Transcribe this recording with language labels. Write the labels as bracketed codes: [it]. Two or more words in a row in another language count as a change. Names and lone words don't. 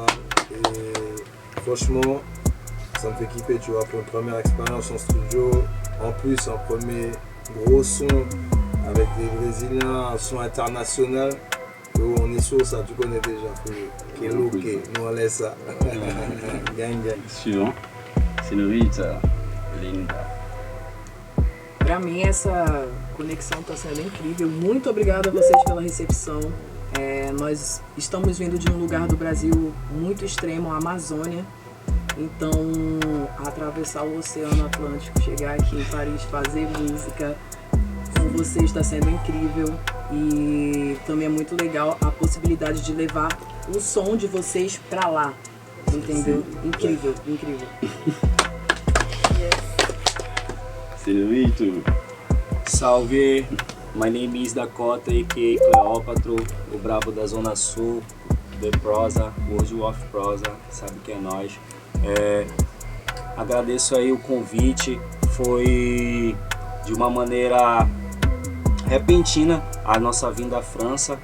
[fr] Et franchement ça me fait kiffer, tu vois, pour une première expérience en studio, en plus un premier gros son avec des Brésiliens, un son international. On est sur ça, tu connais déjà. Que louque, nous on laisse ça. Gang. Suivant. Senorita Linda. [pt] Para mim essa conexão está sendo incrível. Muito obrigada a vocês pela recepção. Nós estamos vindo de um lugar do Brasil muito extremo, a Amazônia. Então, atravessar o Oceano Atlântico, chegar aqui em Paris, fazer música com vocês está sendo incrível. E também é muito legal a possibilidade de levar o som de vocês para lá, entendeu? Incrível. Senorito. Salve, [en] my name is Dakota, a.k.a. [pt] Cleópatro, o brabo da Zona Sul, The Prosa, World of Prosa, sabe que é nós. Agradeço aí o convite, foi de uma maneira repentina a nossa vinda à França.